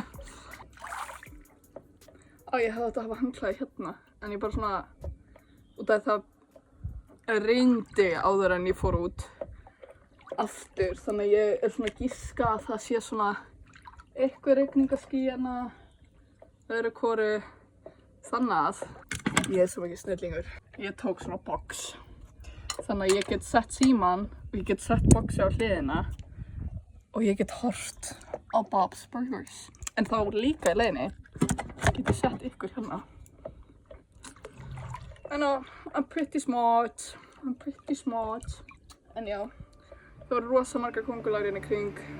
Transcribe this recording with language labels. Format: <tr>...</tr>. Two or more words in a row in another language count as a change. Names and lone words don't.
<is>Ég hefði átt að hafa handklæði hérna, en ég bara svona, út af það rigndi áður en ég fór út aftur, þannig að ég er svona að giska að það sé svona eitthvað rigningaský hérna öðru hvoru, þannig að ég er svo mikið snillingur. Ég tók svona box, þannig að ég get sett síman og ég get sett boxi á hliðina og ég get hort á Bob's Burgers. En þá líka í leiðinni get ég sett ykkur hérna.</is> <en>I know, I'm pretty smart.</en> <is>En já, það voru rosa margar kóngulær hérna í kring.</is>